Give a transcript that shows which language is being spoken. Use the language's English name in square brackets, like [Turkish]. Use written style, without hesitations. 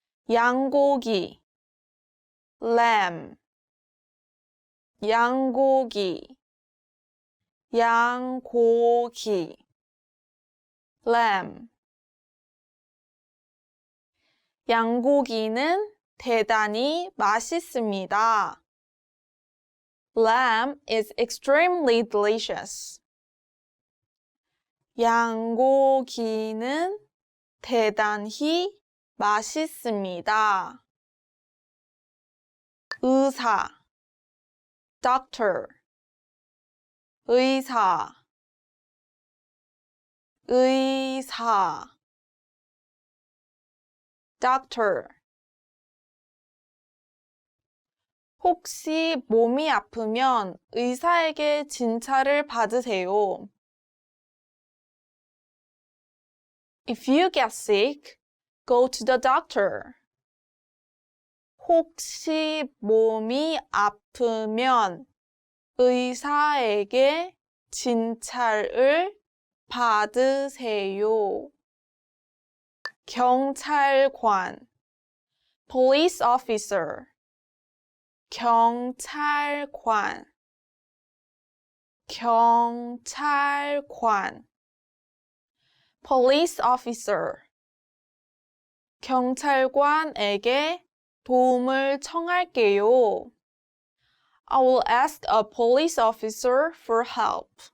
[Korean] 양고기, [English] lamb, [Korean] 양고기, 양고기, lamb. 양고기는 대단히 맛있습니다. [English] Lamb is extremely delicious. [Korean] 양고기는 대단히 맛있습니다. 의사, [English] doctor, [Korean] 의사, 의사, doctor. 혹시 몸이 아프면 의사에게 진찰을 받으세요. [English] If you get sick, go to the doctor. [Korean] 혹시 몸이 아프면 의사에게 진찰을 받으세요. 경찰관, [English] police officer, [Korean] 경찰관, 경찰관, police officer. 경찰관에게 도움을 청할게요. [English] I will ask a police officer for help.